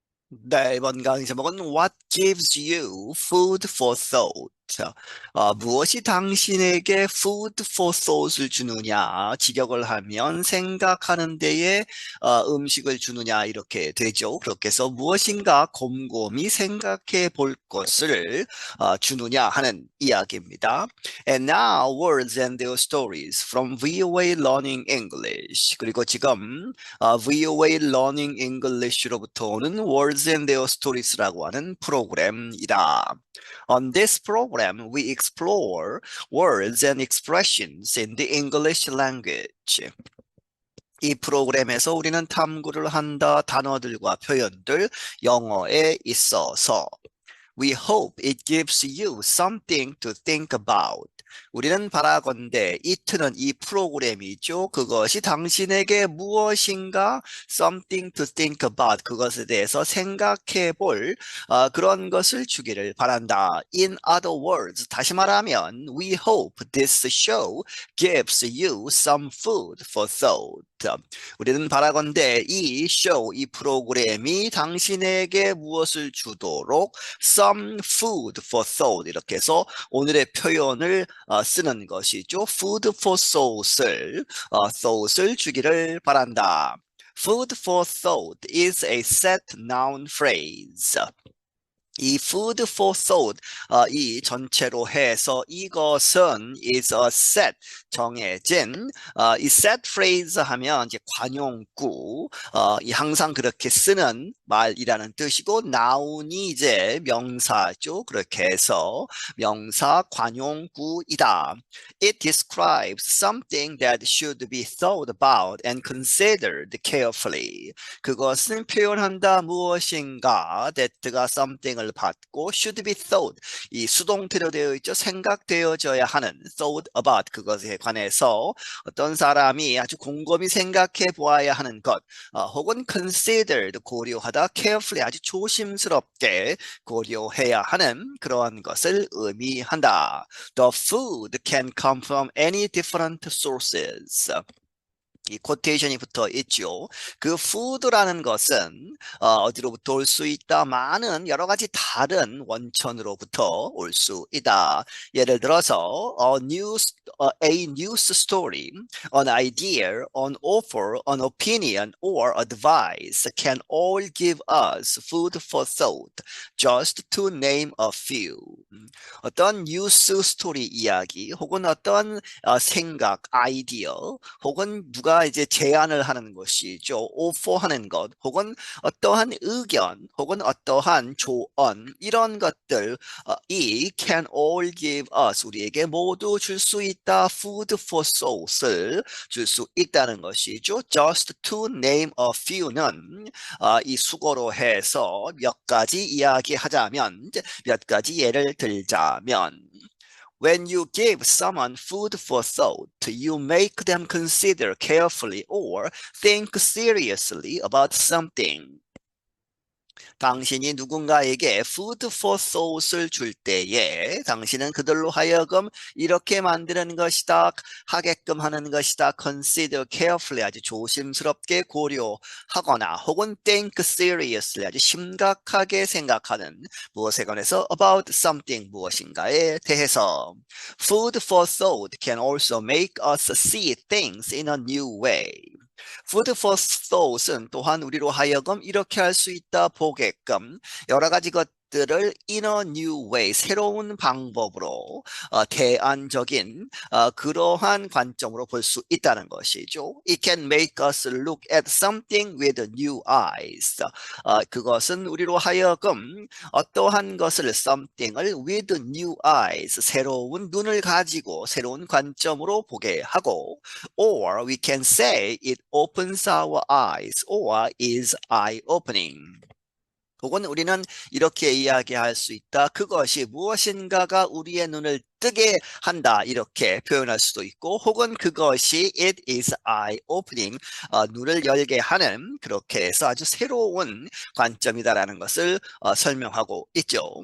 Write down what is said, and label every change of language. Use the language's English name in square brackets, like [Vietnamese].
[Korean] 네, 이번 강의 제목은 [English] What gives you food for thought? [Korean] 무엇이 당신에게 food for thought을 주느냐, 직역을 하면 생각하는 데에 음식을 주느냐 이렇게 되죠. 그렇게 해서 무엇인가 곰곰이 생각해 볼 것을 주느냐 하는 이야기입니다. [English] And now words and their stories from VOA Learning English. [Korean] 그리고 지금 VOA Learning English로부터 오는 Words and Their Stories라고 하는 프로그램이다. [English] On this program, we explore words and expressions in the English language. [Korean] 이 프로그램에서 우리는 탐구를 한다 단어들과 표현들 영어에 있어서 [English] We hope it gives you something to think about. [Korean] 우리는 바라건대 이트는 이 프로그램이죠. 그것이 당신에게 무엇인가 [English] something to think about [Korean] 그것에 대해서 생각해 볼 그런 것을 주기를 바란다. [English] In other words, [Korean] 다시 말하면 [English] we hope this show gives you some food for thought. [Korean] 우리는 바라건대 이 쇼, 이 프로그램이 당신에게 무엇을 주도록 some food for thought 이렇게 해서 오늘의 표현을 쓰는 것이죠. food for thought을 주기를 바란다. [English] Food for thought is a set noun phrase. [Korean] 이 food for thought, 이 전체로 해서 이것은 [English] is a set, [Korean] 정해진, 이 set phrase 하면 이제 관용구, 이 항상 그렇게 쓰는 말이라는 뜻이고, noun이 이제 명사죠. 그렇게 해서 명사 관용구이다. [English] It describes something that should be thought about and considered carefully. [Korean] 그것은 표현한다 무엇인가, that가 something을 받고 [English] should be thought [Korean] 이 수동태로 되어 있죠. 생각되어져야 하는 thought about 그것에 관해서 어떤 사람이 아주 곰곰이 생각해 보아야 하는 것 혹은 considered 고려하다 carefully 아주 조심스럽게 고려해야 하는 그러한 것을 의미한다. [English] The food can come from any different sources. [Korean] 이 코테이션이 붙어 있죠. 그 food라는 것은 어디로부터 올 수 있다? 많은 여러 가지 다른 원천으로부터 올 수 있다. 예를 들어서 [English] a news story, an idea, an offer, an opinion, or advice can all give us food for thought, just to name a few. [Korean] 어떤 뉴스 스토리 이야기 혹은 어떤 생각, 아이디어 혹은 누가 이제 제안을 하는 것이죠. 오퍼하는 것 혹은 어떠한 의견 혹은 어떠한 조언 이런 것들 이 [English] can all give us [Korean] 우리에게 모두 줄 수 있다. food for thought을 줄 수 있다는 것이죠. [English] just to name a few는 [Korean] 이 수거로 해서 몇 가지 이야기하자면 몇 가지 예를 들자면 [English] When you give someone food for thought, you make them consider carefully or think seriously about something. [Korean] 당신이 누군가에게 food for thought을 줄 때에 당신은 그들로 하여금 이렇게 만드는 것이다, 하게끔 하는 것이다, [English] consider carefully [Korean] 아주 조심스럽게 고려하거나 혹은 [English] think seriously [Korean] 아주 심각하게 생각하는 무엇에 관해서 about something 무엇인가에 대해서 [English] food for thought can also make us see things in a new way. [Korean] Food for thought은 또한 우리로 하여금 이렇게 할 수 있다 보게끔 여러 가지 것들을 [English] in a new way, [Korean] 새로운 방법으로 대안적인 그러한 관점으로 볼 수 있다는 것이죠. [English] It can make us look at something with new eyes. [Korean] 그것은 우리로 하여금 어떠한 것을 something을 [English] with new eyes, [Korean] 새로운 눈을 가지고 새로운 관점으로 보게 하고 [English] or we can say it opens our eyes or is eye-opening. [Korean] 혹은 우리는 이렇게 이야기할 수 있다. 그것이 무엇인가가 우리의 눈을 뜨게 한다. 이렇게 표현할 수도 있고 혹은 그것이 [English] it is eye-opening. [Korean] 눈을 열게 하는 그렇게 해서 아주 새로운 관점이다라는 것을 설명하고 있죠.